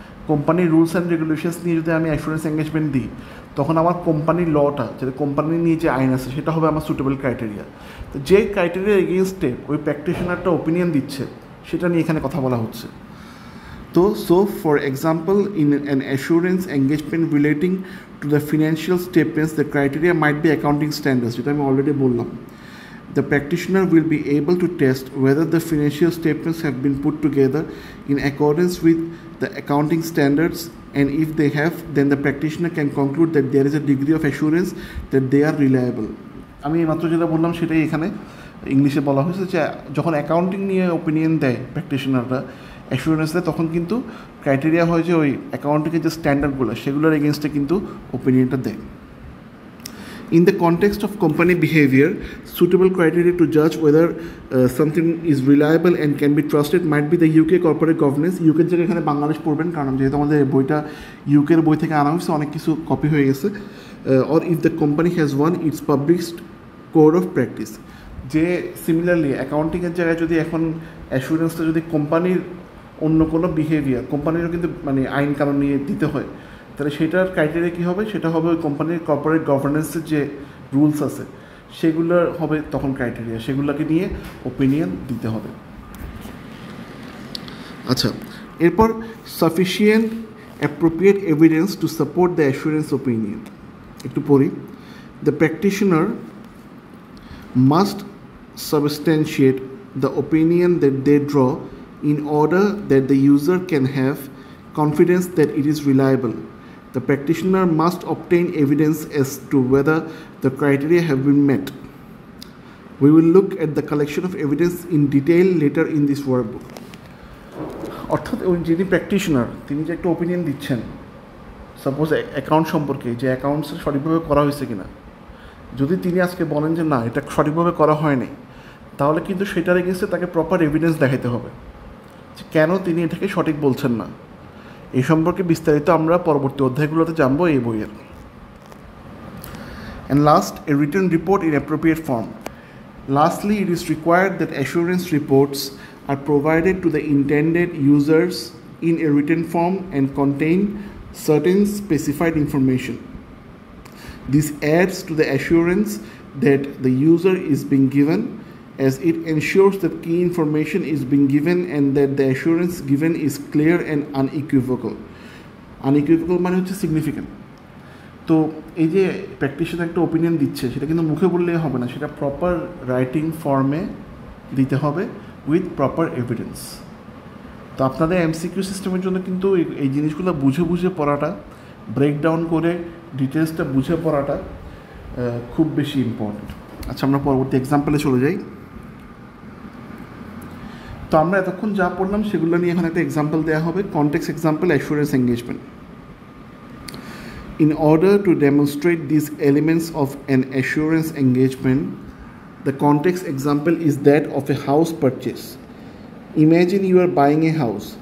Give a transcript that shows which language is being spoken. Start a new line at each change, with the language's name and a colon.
Bangla: কোম্পানির rules and regulations নিয়ে যদি আমি অ্যাসুরেন্স এঙ্গেজমেন্ট দিই, তখন আমার কোম্পানির লটা, যেটা কোম্পানির নিয়ে যে আইন আছে, সেটা হবে আমার সুটেবল ক্রাইটেরিয়া। তো যে ক্রাইটেরিয়ার এগেনস্টে ওই প্র্যাকটিশনারটা ওপিনিয়ন দিচ্ছে, সেটা নিয়ে এখানে কথা বলা হচ্ছে।
English: তো for example, in an assurance engagement relating to the financial statements, the criteria might be accounting standards,
Bangla: যেটা আমি অলরেডি বললাম।
English: The practitioner will be able to test whether the financial statements have been put together in accordance with the accounting standards, and if they have, then the practitioner can conclude that there is a degree of assurance that they are reliable.
Bangla: আমি মাত্র যেটা বললাম সেটাই এখানে ইংলিশে বলা হয়েছে, যে যখন অ্যাকাউন্টিং নিয়ে ওপিনিয়ন দেয় প্র্যাকটিশনাররা, অ্যাসুরেন্স দেয়, তখন কিন্তু ক্রাইটেরিয়া হয় যে ওই অ্যাকাউন্টিংয়ের যে স্ট্যান্ডার্ডগুলো সেগুলোর এগেনস্টে কিন্তু ওপিনিয়নটা দেয়।
English: In the context of company behavior, suitable criteria to judge whether something is reliable and can be trusted might be the UK corporate governance.
Bangla: UK এর জায়গায় এখানে বাংলাদেশ পড়বেন, কারণ যেহেতু আমাদের বইটা ইউকের বই থেকে আনা হয়েছে, অনেক কিছু কপি হয়ে গেছে।
English: Or if the company has one, its published code of practice.
Bangla: যে সিমিলারলি অ্যাকাউন্টিংয়ের জায়গায় যদি এখন অ্যাসুরেন্সটা যদি কোম্পানির অন্য কোনো বিহেভিয়ার, কোম্পানিরও কিন্তু মানে আইন কানুন নিয়ে দিতে হয়, তাহলে সেটার ক্রাইটেরিয়া কী হবে? সেটা হবে ওই কোম্পানির কর্পোরেট গভর্নেন্সের যে রুলস আছে সেগুলোর হবে তখন ক্রাইটেরিয়া, সেগুলোকে নিয়ে ওপিনিয়ন দিতে হবে।
English: আচ্ছা, এরপর sufficient appropriate evidence to support the assurance opinion.
Bangla: একটু পড়ি।
English: The practitioner must substantiate the opinion that they draw in order that the user can have confidence that it is reliable. The practitioner must obtain evidence as to whether the criteria have been met. We will look at the collection of evidence in detail later in this workbook.
Bangla: অর্থাৎ ওই যিনি practitioner, তিনি যে একটা opinion দিচ্ছেন suppose account সম্পর্কে, যে accounts সঠিকভাবে করা হয়েছে কিনা, যদি তিনি আজকে বলেন যে না এটা সঠিকভাবে করা হয়নি, তাহলে কিন্তু সেটার এগেন্সটে তাকে প্রপার এভিডেন্স দেখাতে হবে যে কেন তিনি এটাকে সঠিক বলছেন না। এই সম্পর্কে বিস্তারিত আমরা পরবর্তী অধ্যায়গুলোতে জানবো এই বইয়ের।
English: And last, a written report in appropriate form. Lastly, it is required that assurance reports are provided to the intended users in a written form and contain certain specified information. This adds to the assurance that the user is being given, as it ensures that key information is being given and that the assurance given is clear and unequivocal.
Bangla: Unequivocal মানে হচ্ছে significant. তো এই যে practitioner একটা opinion দিচ্ছে, সেটা কিন্তু মুখে বললেই হবে না, সেটা প্রপার রাইটিং ফর্মে দিতে হবে
English: With proper evidence.
Bangla: তো আপনাদের এমসিকিউ সিস্টেমের জন্য কিন্তু এই জিনিসগুলো বুঝে বুঝে পড়াটা, ব্রেকডাউন করে ডিটেলসটা বুঝে পড়াটা খুব বেশি ইম্পর্টেন্ট। আচ্ছা, আমরা পরবর্তী এক্সাম্পলে চলে যাই। তো আমরা এতক্ষণ যা পড়লাম সেগুলো নিয়ে এখন একটা এক্সাম্পল দেওয়া হবে, context example assurance engagement.
English: In order to demonstrate these elements of an assurance engagement, the context example is that of a house purchase. Imagine you are buying a house.